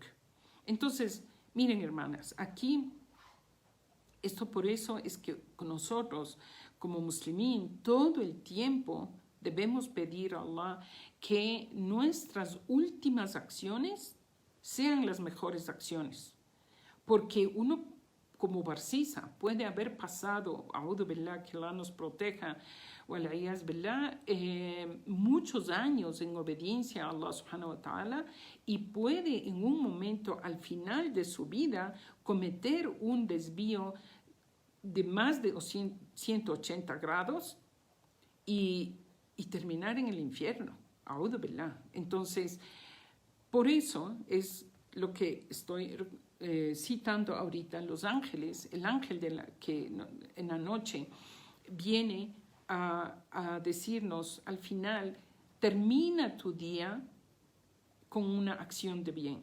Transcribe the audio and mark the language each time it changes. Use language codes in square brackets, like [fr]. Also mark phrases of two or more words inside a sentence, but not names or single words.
[es] Entonces, miren, hermanas, aquí, esto por eso es que nosotros como muslimín todo el tiempo debemos pedir a Allah que nuestras últimas acciones sean las mejores acciones. Porque uno como Barsisa puede haber pasado, [ar] أعوذ بالله, [es] que Allah nos proteja, [ar] والعياذ بالله, [es] muchos años en obediencia a Allah [ar] سبحانه وتعالى, [es] y puede en un momento al final de su vida cometer un desvío de más de 180 grados y terminar en el infierno. [ar] أعوذ بالله. [es] Entonces, por eso es lo que estoy citando ahorita, los ángeles, el ángel que en la noche viene a decirnos al final, termina tu día con una acción de bien.